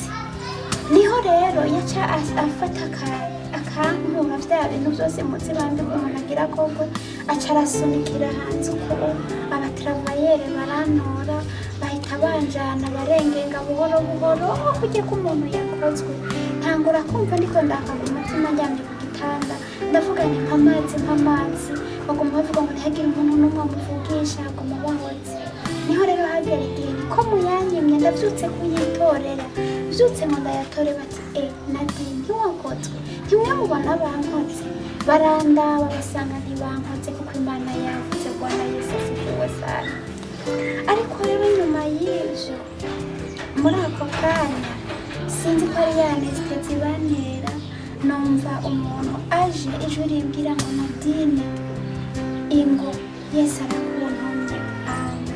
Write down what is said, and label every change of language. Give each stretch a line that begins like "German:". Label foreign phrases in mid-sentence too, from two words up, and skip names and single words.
Rundi: Niho rero yaca afata akantu vya bintu vyose muzi bandi umuntu agira kogwe aca arasunikira hanze uko abatravaillere barantora bahita banjana barengenga buhoro buhoro kujya ku muntu yakozwe ntangura kumva ndiko ndaka ku mutima njyamye ku gitanda ndavuga ni nk'amazi bagomba bavuga ngo ntihagire umuntu n'umwe amuvugisha agomba bahoze. Niho rero hagera igihe ko muyanyimye ndavyutse kuyitorera vyutse ngo ndayatore bati Nadine ntiwakozwe ntimwe mubona bankoze barandaba basanga ntibankoze kuko Imana yavuze.
Swahili: Bwana Yesu asifiwe sana.
Rundi: Ariko rero nyuma y'ivyo muri ako kanya sinzi ko ari yanestezi bantera numva umuntu aje ijwi rimbwira ngo Nadine ingo Yesu arakuntumye. Amen.